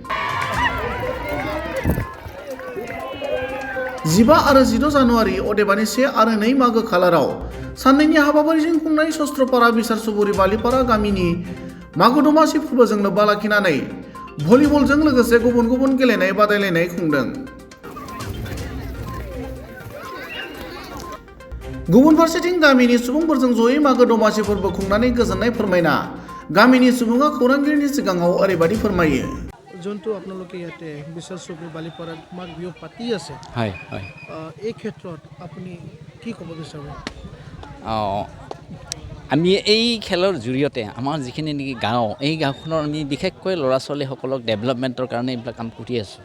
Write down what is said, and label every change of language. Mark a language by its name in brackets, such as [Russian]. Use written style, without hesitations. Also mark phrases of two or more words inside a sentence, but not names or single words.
[Bodo] 15 आरो 16 जानुवारि अदेबानि 1 आरो 2 मागो खालाराव साननैनि हाबाफारिजों खुंनाय सस्त्रपारा बिसार सुबुरि बालिपारा गामिनि मागो दमासि फोरबोजों लोब्बा लाखिनानै भलिबलजों लोगोसे गुबुन गुबुन गेलेनाय बादायलायनाय खुंदों। गुबुन फारसेथिं गामिनि सुबुंफोरजों जयै मागो दमासि फोरबो खुंनानै गोजोननाय फोरमायना गामिनि सुबुङा खौरांगिरिनि सिगाङाव ओरैबायदि फोरमायो। [Assamese] যোনটো আপোনালোকে ইয়াতে বিশাল চুবুৰী বালিপাৰাত মাঘ বিহু পাতি আছে, হয় হয় এই ক্ষেত্ৰত আপুনি কি ক'ব বিচাৰে? আমি এই খেলৰ জৰিয়তে আমাৰ যিখিনি নেকি গাঁও, এই গাঁওখনৰ আমি বিশেষকৈ ল'ৰা ছোৱালীসকলক ডেভেলপমেণ্টৰ কাৰণে এইবিলাক কাম কৰি আছোঁ।